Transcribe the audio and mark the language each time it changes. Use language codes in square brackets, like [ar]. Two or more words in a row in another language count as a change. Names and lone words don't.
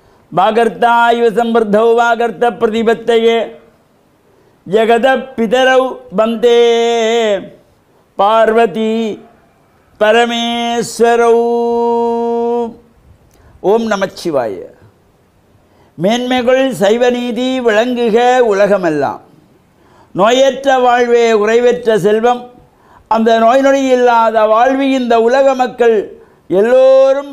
[sa] वागर्ता इव संवृद्धौ वागर्त प्रतिपत्तये जगत पितरौ वन्दे पार्वती परमेश्वरौ. [ta] ஓம் நமச்சிவாய. மேன்மைகள் சைவநீதி விளங்குக உலகமெல்லாம். நோயற்ற வாழ்வே உறைவற்ற செல்வம். அந்த நோய் நொடி இல்லாத வாழ்வி இந்த உலக மக்கள் எல்லோரும்